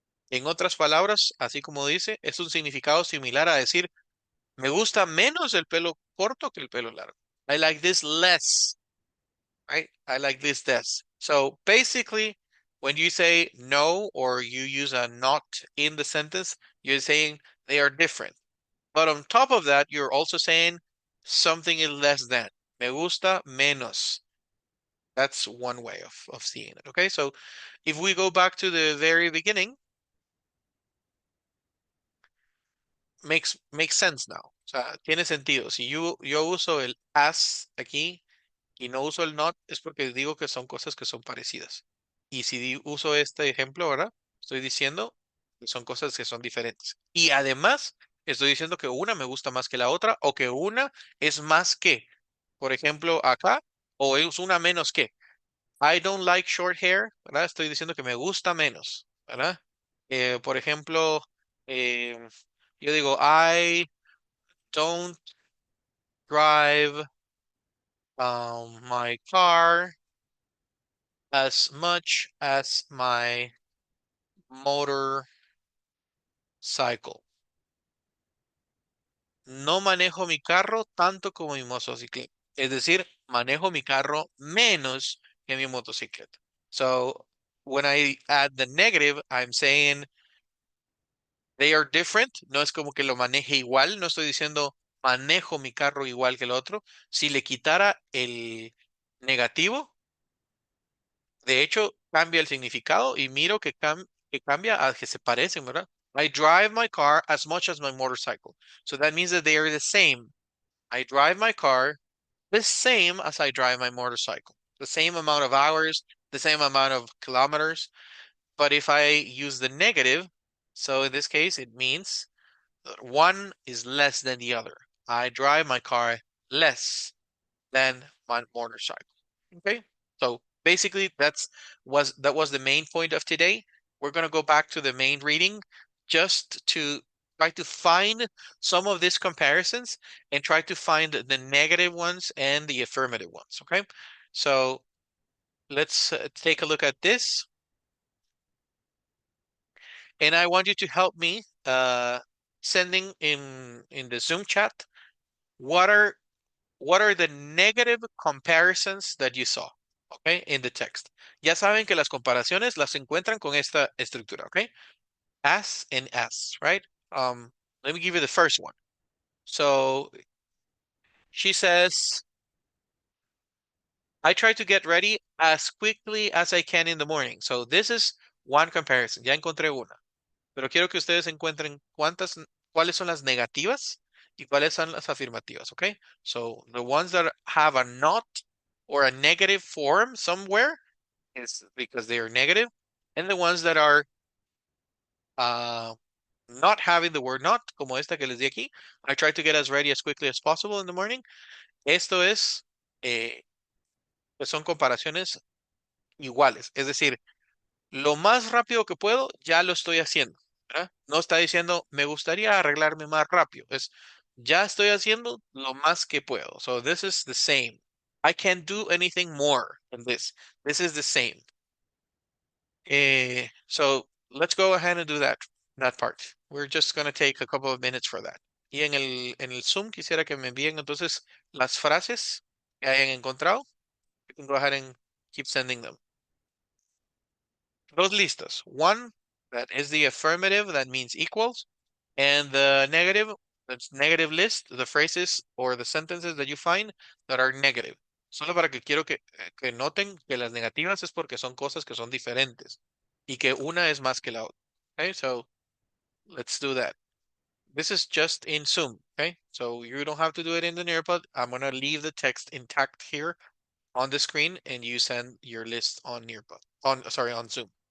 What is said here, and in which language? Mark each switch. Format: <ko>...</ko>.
<es>En otras palabras, así como dice, es un significado similar a decir, me gusta menos el pelo corto que el pelo largo.</es> <en>I like this less, right? I like this less. So basically, when you say no or you use a not in the sentence, you're saying they are different. But on top of that, you're also saying something is less than.</en> <es>Me gusta menos.</es> <en>That's one way of seeing it, okay? So if we go back to the very beginning, makes sense now.</en> <es>O sea, tiene sentido. Si yo uso el as aquí y no uso el not, es porque digo que son cosas que son parecidas. Y si uso este ejemplo, ¿verdad? Estoy diciendo que son cosas que son diferentes. Y además, estoy diciendo que una me gusta más que la otra o que una es más que. Por ejemplo, acá, o es una menos que.</es> <en>I don't like short hair,</en> <es>¿verdad? Estoy diciendo que me gusta menos, ¿verdad? Por ejemplo, yo digo,</es> <en>I don't drive my car as much as my motorcycle.</en> <es>No manejo mi carro tanto como mi motocicleta. Es decir, manejo mi carro menos que mi motocicleta.</es> <en>So when I add the negative, I'm saying they are different.</en> <es>No es como que lo maneje igual. No estoy diciendo manejo mi carro igual que el otro. Si le quitara el negativo, de hecho, cambia el significado y miro que cambia a que se parecen, ¿verdad?</es> <en>I drive my car as much as my motorcycle. So that means that they are the same. I drive my car the same as I drive my motorcycle. The same amount of hours, the same amount of kilometers. But if I use the negative, so in this case, it means that one is less than the other. I drive my car less than my motorcycle. Okay, so basically that was the main point of today. We're going to go back to the main reading just to try to find some of these comparisons and try to find the negative ones and the affirmative ones. Okay, so let's take a look at this, and I want you to help me sending in the Zoom chat what are the negative comparisons that you saw, okay, in the text.</en> <es>Ya saben que las comparaciones las encuentran con esta estructura, okay?</es> <en>As and as, right? Let me give you the first one. So she says, I try to get ready as quickly as I can in the morning. So this is one comparison.</en> <es>Ya encontré una. Pero quiero que ustedes encuentren cuáles son las negativas y cuáles son las afirmativas, okay?</es> <en>So the ones that have a not or a negative form somewhere is because they are negative, and the ones that are not having the word not,</en> <es>como esta que les di aquí.</es> <en>I try to get as ready as quickly as possible in the morning.</en> <es>Esto es, pues son comparaciones iguales. Es decir, lo más rápido que puedo, ya lo estoy haciendo. ¿Verdad? No está diciendo, me gustaría arreglarme más rápido. Es, ya estoy haciendo lo más que puedo.</es> <en>So this is the same. I can't do anything more than this. This is the same. So let's go ahead and do that part. We're just going to take a couple of minutes for that.</en> <es>Y en el Zoom quisiera que me envíen entonces las frases que hayan encontrado.</es> <en>You can go ahead and keep sending them.</en> <es>Dos listas.</es> <en>One that is the affirmative, that means equals, and the negative, that's negative list, the phrases or the sentences that you find that are negative.</en> <es>Solo para que quiero que noten que las negativas es porque son cosas que son diferentes y que una es más que la otra.</es> <en>Okay, so let's do that. This is just in Zoom, okay? So you don't have to do it in the Nearpod. I'm gonna leave the text intact here on the screen and you send your list on Nearpod, on Zoom.</en>